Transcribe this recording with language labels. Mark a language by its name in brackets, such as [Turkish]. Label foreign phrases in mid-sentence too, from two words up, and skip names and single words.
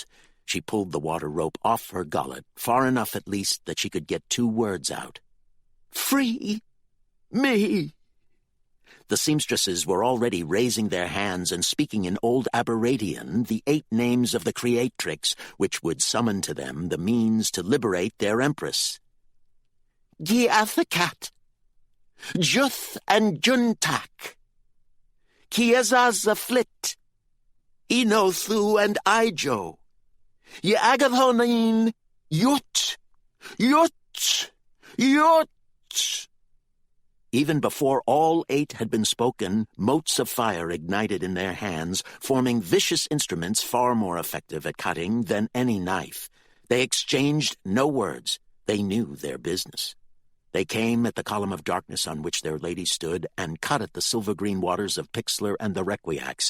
[English] She pulled the water rope off her gullet, far enough at least that she could get 2 words out. "Free me!" The seamstresses were already raising their hands and speaking in Old Aberratian the 8 names of the Creatrix, which would summon to them the means to liberate their Empress. "Giathacat, Juth and Juntak, Kiezazaflit, Inothu and Ijo, Yagathonin, Yut, Yut, Yut." Even before all 8 had been spoken, motes of fire ignited in their hands, forming vicious instruments far more effective at cutting than any knife. They exchanged no words. They knew their business. They came at the column of darkness on which their lady stood and cut at the silver-green waters of Pixlar and the Requiax.